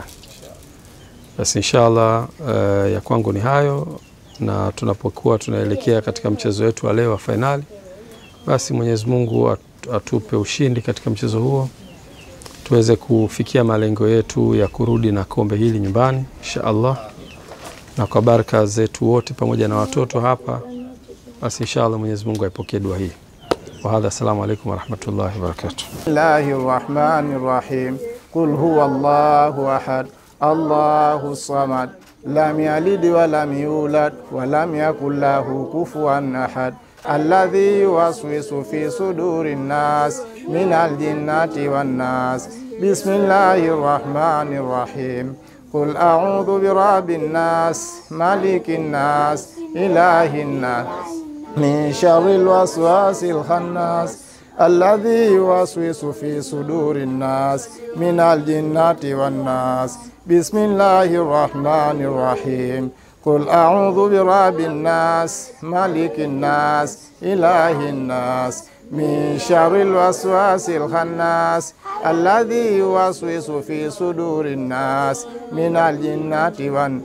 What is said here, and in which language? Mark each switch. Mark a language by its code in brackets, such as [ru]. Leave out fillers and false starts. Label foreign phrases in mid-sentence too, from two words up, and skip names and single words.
[sw] Basi inshallah ya kwangu ni hayo, na tunapokuwa tunaelekea katika mchezo wetu wa leo wa finali, basi Mwenyezi Mungu atupe ushindi katika mchezo huo, tuweze kufikia malengo yetu ya kurudi na kombe hili nyumbani inshallah, na kwa baraka zetu wote pamoja na watoto hapa, basi inshallah Mwenyezi Mungu aipokee dua hii. [ar] وهذا، السلام عليكم ورحمة الله وبركاته. بسم الله الرحمن الرحيم. قل هو الله أحد، الله الصمد، لم يلد ولم يولد ولم يكن له كفوا أحد. الذي يوسوس في صدور الناس من الجنة والناس. بسم الله الرحمن الرحيم. قل أعوذ برب الناس، ملك الناس، إله الناس، من شر الوسواس الخناس، الذي يوسوس في صدور الناس من الجنة والناس. بسم الله الرحمن الرحيم. قل أعوذ برب الناس، ملك الناس، إله الناس، من شر الوسواس الخناس، الذي يوسوس في صدور الناس من الجنة و.